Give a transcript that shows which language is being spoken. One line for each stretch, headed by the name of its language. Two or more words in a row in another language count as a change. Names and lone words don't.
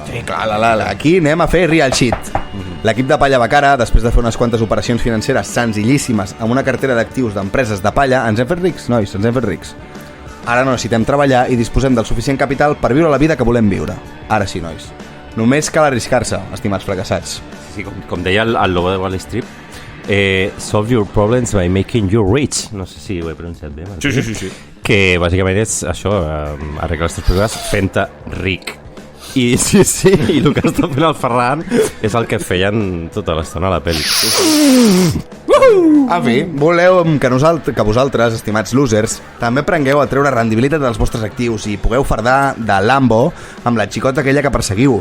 Catalan: Sí, clar, aquí anem a fer
English: real shit.
Catalan: L'equip de Palla Bacara, després de fer unes quantes operacions financeres senzillíssimes amb una cartera d'actius d'empreses de palla, ens hem fet rics, nois, ens hem fet rics. Ara no necessitem treballar i disposem del suficient capital per viure la vida que volem viure. Ara sí, nois. Només cal arriscar-se, estimats fracassats. Sí, com deia el logo de Wall Street,
English: solve your problems by making you rich.
Catalan: No sé si ho he pronunciat bé. Sí. Que bàsicament és això, arreglar els teus problemes fent-te ric. I sí, i el que està fent el Ferran és el que feien tota l'estona a la pel·li. En fi, voleu que vosaltres, estimats losers, també aprengueu a treure rendibilitat dels vostres actius i pugueu fardar de Lambo amb la xicota aquella que perseguiu.